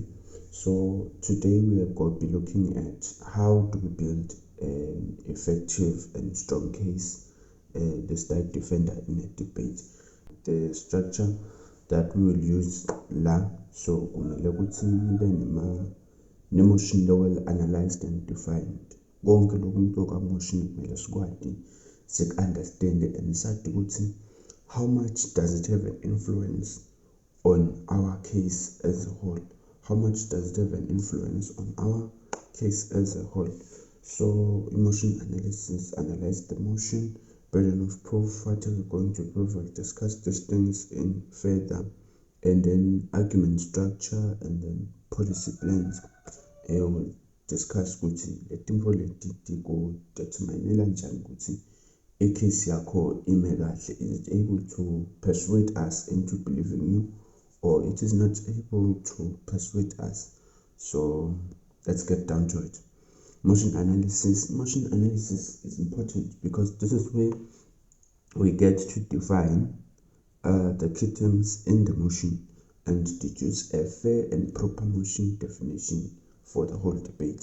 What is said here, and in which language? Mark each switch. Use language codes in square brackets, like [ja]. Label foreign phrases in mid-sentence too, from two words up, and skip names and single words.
[en] So today we are going to be looking at how do we build an effective and strong case, the state defender in a debate. The structure that we will use la. So motion well analyzed and defined. [ss] Konke loku motion kumele sikwadi [en] understand and [ss] sathi ukuthi [en] how much does it have an influence on our case as a whole. How much does it have an influence on our case as a whole? So emotion analysis, analyze the motion, burden of proof, what are we going to prove? We'll discuss these things in further, and then argument structure, and then policy plans. We'll discuss [ss] ukuthi letimvo leti [en] go determine [ss] kanjani ukuthi icase yakho ime kahle. [en] Is it able to persuade us into believing you, or it is not able to persuade us? So let's get down to it. Motion analysis. Motion analysis is important because this is where we get to define the key terms in the motion and deduce a fair and proper motion definition for the whole debate.